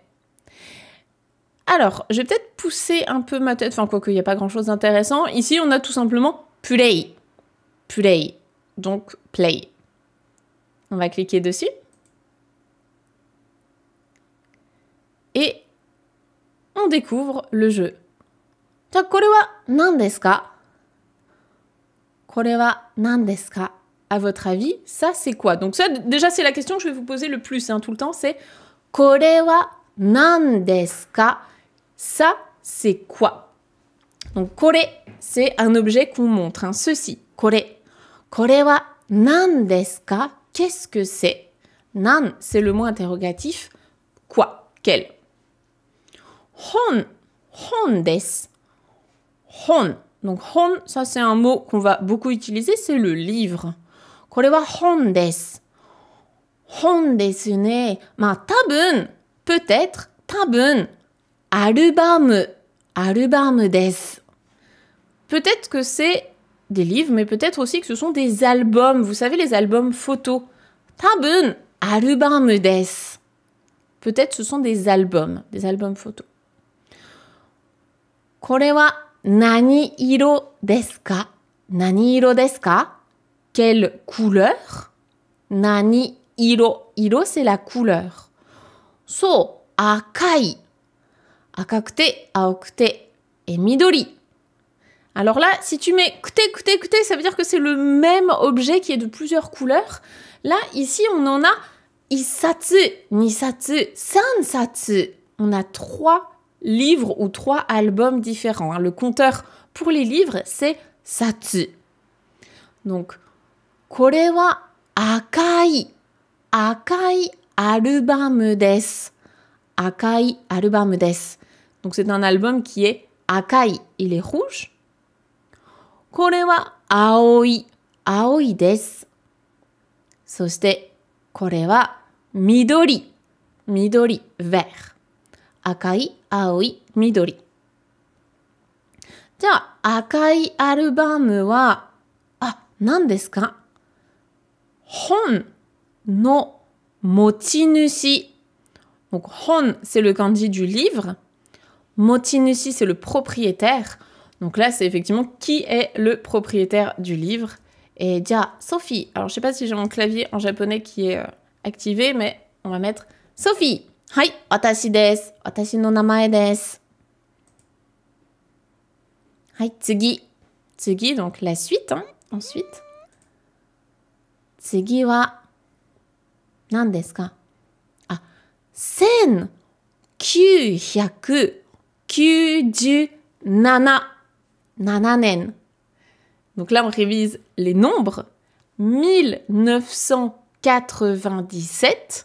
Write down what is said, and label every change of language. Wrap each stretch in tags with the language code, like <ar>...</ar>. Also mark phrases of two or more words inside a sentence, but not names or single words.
<fr>Alors, je vais peut-être pousser un peu ma tête, enfin quoique il n'y a pas grand-chose d'intéressant. Ici, on a tout simplement play. play. Donc, play. On va cliquer dessus. Et on découvre le jeu.</fr> <ja>じゃあ、これは何ですか? これは何ですか?</ja> <fr>À votre avis, ça c'est quoi? Donc ça, déjà c'est la question que je vais vous poser le plus tout le temps, c'est</fr> <ja>これは何ですか?</ja> <fr>Ça c'est quoi? Donc これ, c'est un objet qu'on montre, ceci,</fr> <ja>これ. これは何ですか?</ja> <fr>Qu'est-ce que c'est? 何, c'est le mot interrogatif. Quoi? Quel?</fr> <ja>本, 本です. 本.</ja> <fr>Donc, 本, ça c'est un mot qu'on va beaucoup utiliser, c'est le livre.</fr> <ja>これは本です。本ですね。まあ、多分、peut-être, 多分、アルバムです。</ja> <fr>Peut-être que c'est des livres, mais peut-être aussi que ce sont des albums. Vous savez, les albums photos.</fr> <ja>多分、アルバムです。</ja> <fr>Peut-être ce sont des albums photos.</fr> <ja>これは何色ですか? 何色ですか?</ja> <fr>Quelle couleur? 何色? 色 c'est la couleur.</fr> <ja>そう、赤い。赤くて、青くて、et 緑.</ja> <fr>Alors là, si tu mets kute, ça veut dire que c'est le même objet qui est de plusieurs couleurs. Là, ici, on en a</fr> <ja>一冊、二冊、三冊.</ja> <fr>On a 3 livres ou 3 albums différents. Le compteur pour les livres, c'est satsu. Donc,</fr> <ja>これは赤いアルバムです。赤いアルバムです。</ja> <fr>Donc, c'est un album qui est 赤い, il est rouge.</fr> <ja>これは青いです。そして、これは緑、vert。赤い、青い、緑。じゃあ、赤いアルバムは、何ですか? 本の持ち主。</ja> <fr>Donc, 本, c'est le kanji du livre.</fr> <ja>持ち主,</ja> <fr>c'est le propriétaire. Donc là, c'est effectivement qui est le propriétaire du livre. Et déjà, Sophie. Alors, je sais pas si j'ai mon clavier en japonais qui est activé, mais on va mettre Sophie.</fr> <ja>はい、私です。私の名前です. はい、次. Tsugi,</ja> <fr>donc la suite, ensuite.</fr> <ja>次は、何ですか? 1997 年.</ja> <fr>Donc là, on révise les nombres. 1997.</fr>